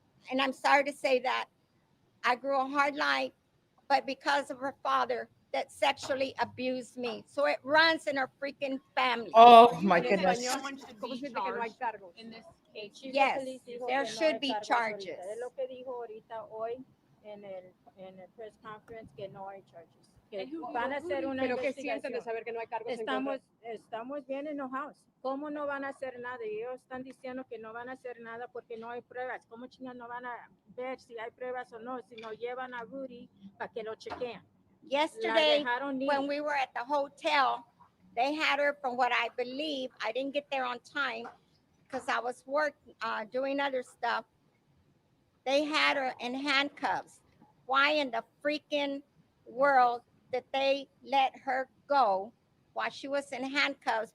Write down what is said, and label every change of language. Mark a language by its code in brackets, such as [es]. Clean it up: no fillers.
[en] And I'm sorry to say that I grew a hard life, but because of her father that sexually abused me. So it runs in her freaking family. Oh my goodness. Someone should be charged in this case. Yes, there should be charges. [es] Es lo que dijo ahorita hoy en el press conference, que no hay charges. Que van a hacer una Pero ¿qué sienten de investigación. saber que no hay cargos en contra? Estamos bien enojados. ¿Cómo no van a hacer nada? Ellos están diciendo que no van a hacer nada porque no hay pruebas. ¿Cómo chingas no van a ver si hay pruebas o no? Si no llevan a Rudy para que lo chequeen. [en] Yesterday, when we were at the hotel, they had her, from what I believe, I didn't get there on time because I was doing other stuff. They had her in handcuffs. Why in the freaking world did they let her go while she was in handcuffs?